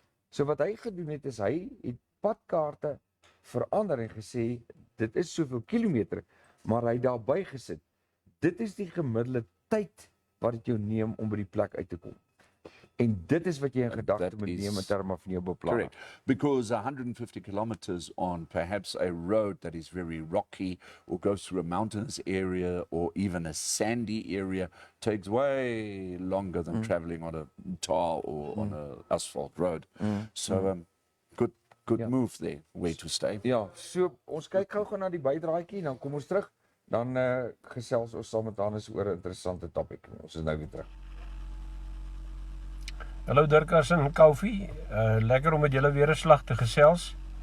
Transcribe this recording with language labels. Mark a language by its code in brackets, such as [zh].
[af] So wat hy gedoen het is hy het padkaarte verander en gesê dit is soveel kilometer, maar hy daarby gesit. Dit is die gemiddelde tyd wat dit jou neem om by die plek uit te kom. En dit is wat jy in gedagte moet neem in terme van jou beplanning. [en] Correct. Because 150 kilometers on perhaps a road that is very rocky or goes through a mountainous area or even a sandy area takes way longer than traveling on a tar or on a asphalt road. So good move there, where to stay. [af] Ja, so ons kyk gou na die bydraadjie en dan kom ons terug. Dan gesels ons saam met Hannes oor 'n interessante topik. Ons is nou weer terug. Hallo Dirkas en Kaufee, lekker om met julle weer 'n slag te gesels.